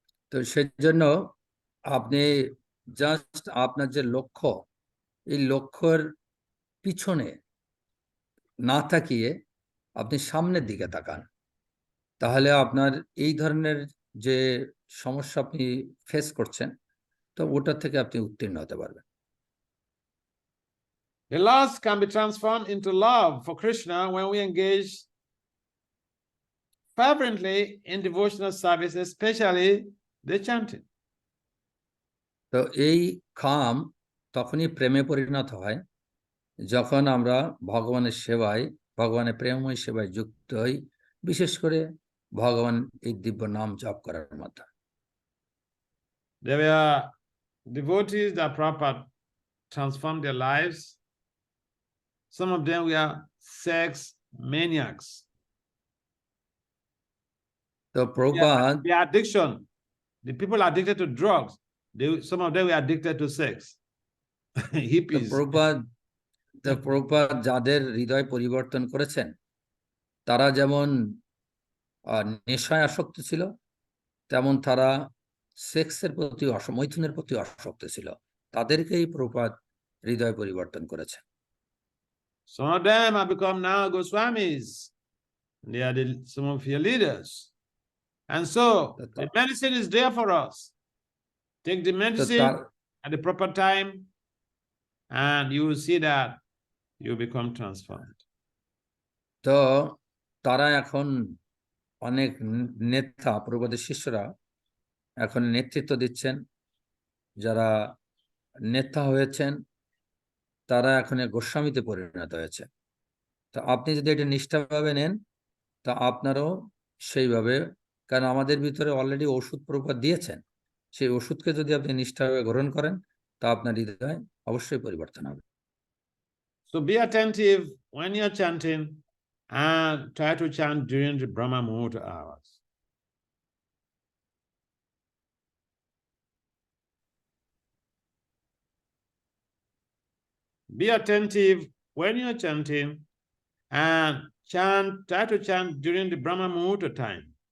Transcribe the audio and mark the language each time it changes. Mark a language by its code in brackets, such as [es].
[bn] তো সেজন্য আপনি জাস্ট আপনার যে লক্ষ্য, এই লক্ষ্যের পিছনে না তাকিয়ে আপনি সামনের দিকে তাকান, তাহলে আপনার এই ধরনের যে সমস্যা আপনি ফেস করছেন তো ওটা থেকে আপনি উত্তীর্ণ হতে পারবেন। [en] The loss can be transformed into love for Krishna when we engage fervently in devotional service, especially the chanting. [bn] তো এই খাম তখনই প্রেমে পরিণত হয় যখন আমরা ভগবানের সেবায়, ভগবানের প্রেমময় সেবায় যুক্ত হই, বিশেষ করে ভগবান এই দিব্য নাম জপ করার মাধ্যমে। [en] There were devotees that Prabhupada transformed their lives. Some of them were sex maniacs. [bn] তো Prabhupada, [en] The addiction, the people addicted to drugs, some of them were addicted to sex. Hippies. [bn] Prabhupada যাদের হৃদয় পরিবর্তন করেছেন তারা যেমন নেশায় আসক্ত ছিল, তেমন তারা সেক্সের প্রতি, মৈথুনের প্রতি আসক্ত ছিল। তাদেরকেই প্রভুপাদ হৃদয় পরিবর্তন করেছেন। [en] Some of them have become now Goswamis. They are some of your leaders. And so the medicine is there for us. Take the medicine at the proper time and you will see that you become transformed. [bn] তো তারা এখন অনেক নেতা, প্রভুপাদের শিষ্যরা এখন নেতৃত্ব দিচ্ছেন। যারা নেতা হয়েছেন তারা এখন গোস্বামীতে পরিণত হয়েছে। তো আপনি যদি এটা নিষ্ঠাভাবে নেন তা আপনারও সেইভাবে, কারণ আমাদের ভিতরে অলরেডি ওষুধ প্রভুপাদ দিয়েছেন, সেই ওষুধকে যদি আপনি নিষ্ঠাভাবে গ্রহণ করেন তা আপনার হৃদয় অবশ্যই পরিবর্তন হবে। [en] So be attentive when you're chanting and try to chant during the Brahma Muhurta hours. Be attentive when you're chanting and try to chant during the Brahma Muhurta time.